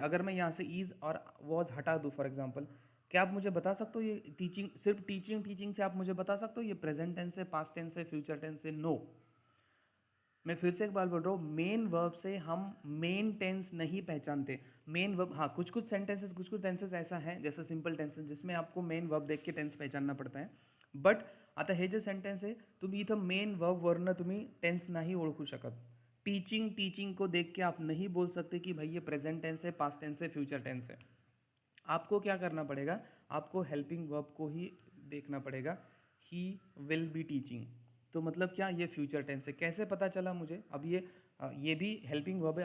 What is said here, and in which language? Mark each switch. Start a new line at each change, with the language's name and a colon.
Hindi: अगर मैं यहाँ से इज और वॉज हटा दूँ फॉर एग्जाम्पल, क्या आप मुझे बता सकते हो ये टीचिंग, सिर्फ टीचिंग टीचिंग से आप मुझे बता सकते हो ये प्रेजेंट टेंस है, पास्ट टेंस है, फ्यूचर टेंस है? नो। मैं फिर से एक बार बोल रहा हूँ, मेन वर्ब से हम मेन टेंस नहीं पहचानते। मेन वर्ब, हाँ कुछ कुछ सेंटेंसेस, कुछ कुछ टेंसेस ऐसा है जैसे सिंपल टेंसेस जिसमें आपको मेन वर्ब देख के टेंस पहचानना पड़ता है।
Marathi: बट आता हे जे सेंटेन्स आहे तुम्ही इथं मेन वर्बवरनं तुम्ही टेंस नाही ओळखू शकत।
Hindi: टीचिंग टीचिंग को देख के आप नहीं बोल सकते कि भाई ये प्रेजेंट टेंस है, पास्ट टेंस है, फ्यूचर टेंस है। आपको क्या करना पड़ेगा? आपको हेल्पिंग वर्ब को ही देखना पड़ेगा।
English: he will be teaching,
Hindi: तो मतलब क्या? ये फ्यूचर टेंस है। कैसे पता चला मुझे? अब ये भी हेल्पिंग वर्ब है।